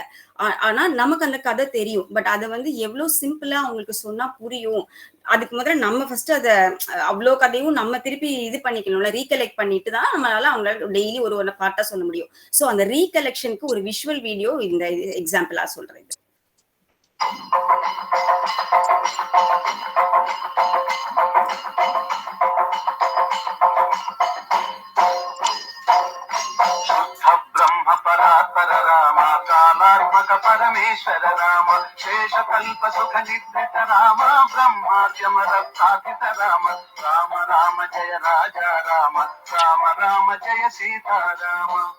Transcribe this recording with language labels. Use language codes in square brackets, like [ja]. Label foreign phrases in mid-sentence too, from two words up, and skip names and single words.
[ta] ஆனா நமக்கு அந்த கதை தெரியும், பட் அதை வந்து எவ்வளவு சிம்பிளா அவங்களுக்கு சொன்னா புரியும். அதுக்கு முதல்ல நம்ம ஃபர்ஸ்ட் அதை அவ்வளோ கதையும் நம்ம திருப்பி இது பண்ணிக்கணும்ல, ரீகலெக்ட் பண்ணிட்டு தான் நம்மளால அவங்களால டெய்லி ஒரு பார்ட்டா சொல்ல முடியும். ஸோ அந்த ரீகலெக்ஷனுக்கு ஒரு [en] visual video [ta] இந்த எக்ஸாம்பிளா சொல்றேன். [sa] ब्रह्म परात्पर राम कालात्मक परमेश्वर राम शेषकल्प सुख निवृत राम ब्रह्माद्यमरप्रापित राम राम राम जय राजा राम राम राम जय सीता राम